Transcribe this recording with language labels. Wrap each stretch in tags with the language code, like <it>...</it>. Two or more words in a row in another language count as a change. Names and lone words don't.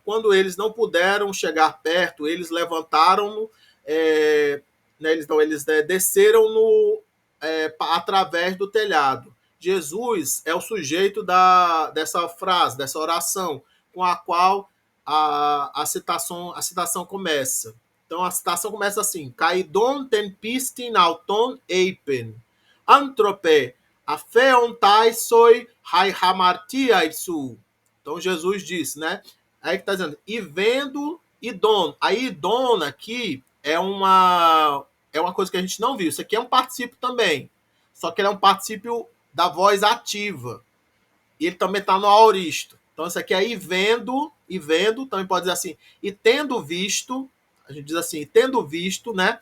<pt>Quando eles não puderam chegar perto, eles levantaram-no, eles desceram-no através do telhado. Jesus é o sujeito dessa frase, dessa oração, com a qual a citação começa. Então a citação começa assim:</pt> <el>Καὶ ἰδὼν τὴν πίστιν αὐτῶν εἶπεν, ἄνθρωπε, ἀφέωνταί σοι αἱ ἁμαρτίαι σου.</el> <pt>Então Jesus disse, né? Aí que está dizendo, e vendo idon. Aí idon aqui é uma coisa que a gente não viu. Isso aqui é um particípio também. Só que ele é um particípio da voz ativa. E ele também está no aoristo. Então, isso aqui é e vendo, também pode dizer assim, e tendo visto, a gente diz assim, tendo visto, né?</pt>